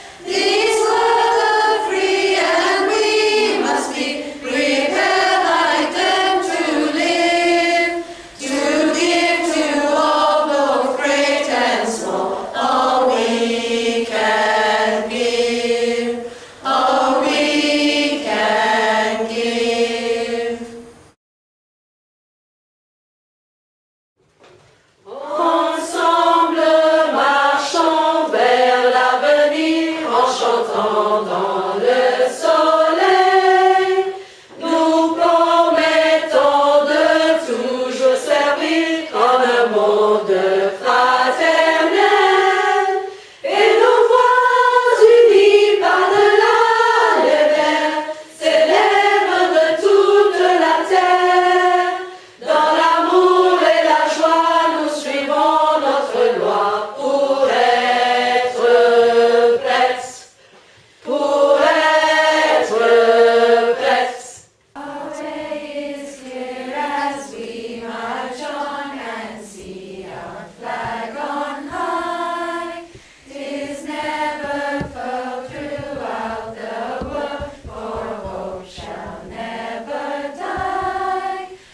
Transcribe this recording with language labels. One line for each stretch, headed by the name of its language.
English: These were the free, and we must be prepared like them to live, to give to all, both great and small, all we can give, all we can give.
French: Ensemble marchons vers l'avenir en chantant dans le soleil. Nous promettons de toujours servir en un monde fraternel. Et nos voix unies par-delà les mers s'élèvent de toute la terre. Dans l'amour et la joie, nous suivons notre loi pour être prêtes, pour être prêtes.
English: Our way is clear as we march on and see our flag on high. 'Tis never furled throughout the world, for hope shall never die.